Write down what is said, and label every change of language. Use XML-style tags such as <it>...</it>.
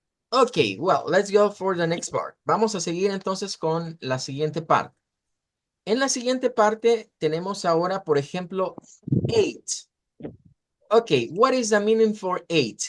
<en>Ok, well, let's go for the next part.</en> <es>Vamos a seguir entonces con la siguiente parte. En la siguiente parte tenemos ahora, por ejemplo, eight.</es> <en>Ok, what is the meaning for eight?</en>